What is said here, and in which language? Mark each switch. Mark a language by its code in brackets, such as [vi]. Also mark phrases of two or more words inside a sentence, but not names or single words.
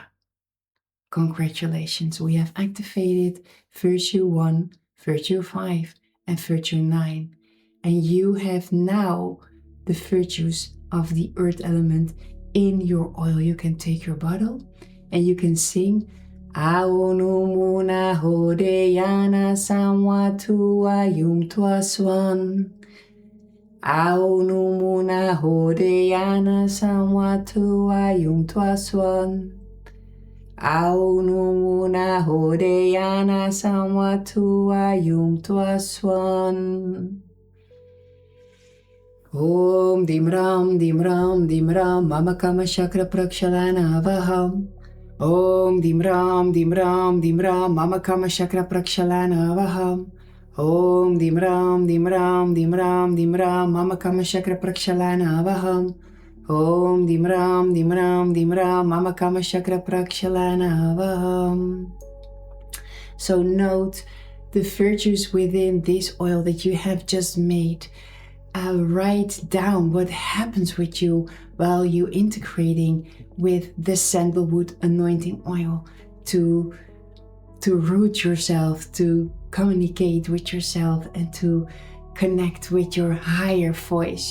[en] Congratulations, we have activated Virtue 1, Virtue 5, and Virtue 9. And you have now the virtues of the earth element in your oil. You can take your bottle and you can sing Aonumuna Hodeyana Samwatua Yum Tuaswan. Aonumuna Hodeyana Samwatua Yum Tuaswan. Aonumuna Hodeyana Samwatua Yum Tuaswan. [sa] ॐ दिम्रम् दिम्रम् दिम्रम् मम काम चक्र प्रक्षालन आवहम्. ॐ दिम्रम् दिम्रम् दिम्रम् मम काम चक्र प्रक्षालन आवहम्. ॐ दिम्रम् दिम्रम् दिम्रम् दिम्रम् मम काम चक्र प्रक्षालन आवहम्. ॐ दिम्रम् दिम्रम् दिम्रम् मम काम चक्र प्रक्षालन आवहम्. [en] So note the virtues within this oil that you have just made. Write down what happens with you while you integrating with the Sandalwood Anointing Oil to root yourself, to communicate with yourself, and to connect with your higher voice.